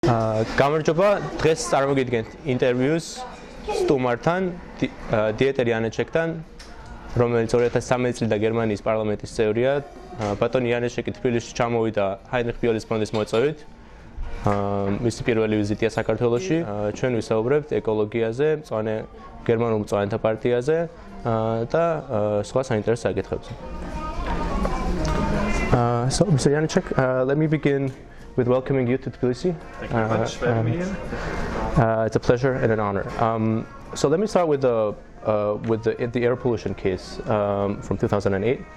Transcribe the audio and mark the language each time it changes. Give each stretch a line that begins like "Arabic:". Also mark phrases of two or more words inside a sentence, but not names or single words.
Georgian: გამარჯობა, დღეს წარმოგიდგენთ ინტერვიუს ესტუმრთან, დიეტერ იანეჩეკთან, რომელიც 2013 წლიდან გერმანიის პარლამენტის წევრია. ბატონი იანეჩეკი თბილისში ჩამოვიდა ჰაინრიხ ბიოლის ფონდის მოწვევით. მისი პირველი ვიზიტია საქართველოში. ჩვენ ვისაუბრებთ ეკოლოგიაზე, მწვანე გერმანულ მწვანეთა პარტიაზე და სხვა საინტერესო საკითხებზე.
English: So, Mr. Janeček, let me begin with welcoming you to Tbilisi. Thank you very much for having me here. It's a pleasure and an honor. So let me start with the air pollution case from 2008.